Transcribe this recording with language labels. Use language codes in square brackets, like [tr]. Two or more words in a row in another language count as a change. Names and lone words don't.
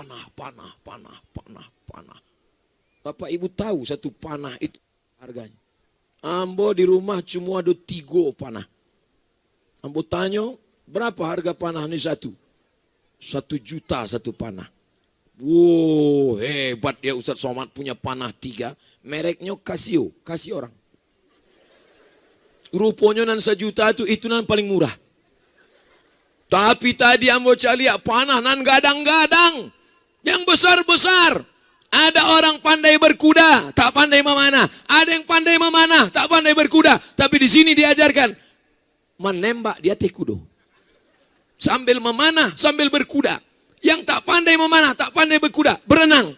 [id] Bapak Ibu tahu satu panah itu harganya. Ambo di rumah cuma ada 3 panah. Ambo tanya, berapa harga panah ini satu? 1 juta satu panah. Wow, hebat ya Ustadz Somad punya panah 3. Mereknya Casio orang. Rupanya nan 1 juta itu nan paling murah. Tapi tadi ambo cari panah nan gadang-gadang. Yang besar-besar. Ada orang pandai berkuda, tak pandai memanah. Ada yang pandai memanah, tak pandai berkuda. Tapi di sini diajarkan menembak di atas kuda. Sambil memanah, sambil berkuda. Yang tak pandai memanah, tak pandai berkuda, berenang.